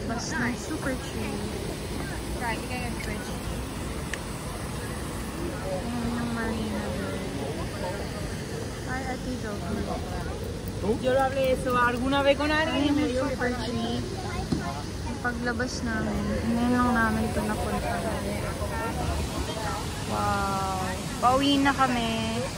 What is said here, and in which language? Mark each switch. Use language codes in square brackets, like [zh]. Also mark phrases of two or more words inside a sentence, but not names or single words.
[tl] labas ng Super Tree. [en] Right, you can switch. [tl] Ayan yung Marina Bay. Ay, Ate Jovi. [es] Yo lo hablé eso alguna vez con alguien. [tl] Ayan yung Super Tree. Yung paglabas namin, ngayon lang namin ito napunta. Wow! Pauwi na kami.